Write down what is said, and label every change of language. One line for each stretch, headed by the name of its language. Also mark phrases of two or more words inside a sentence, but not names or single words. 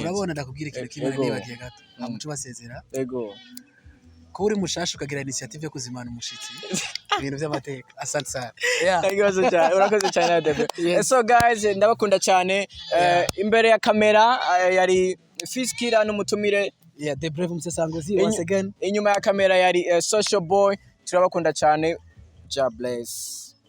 Rundi: urabona ndakubwira ikintu kimwe nibagiye gato amucu basezera ego ko uri mushasha ukagira initiative yo kuzimana umushitsi ibintu by'amateka
Swahili: asante sana
Rundi: urakoze cyane Debe
English: so guys
Rundi: ndabakunda cyane imbere ya kamera yari Fiskira n'umutumire
English: the brave musesanguzi once again
Rundi: inyuma ya kamera yari
English: social boy
Rundi: turabakunda cyane
English: ja bless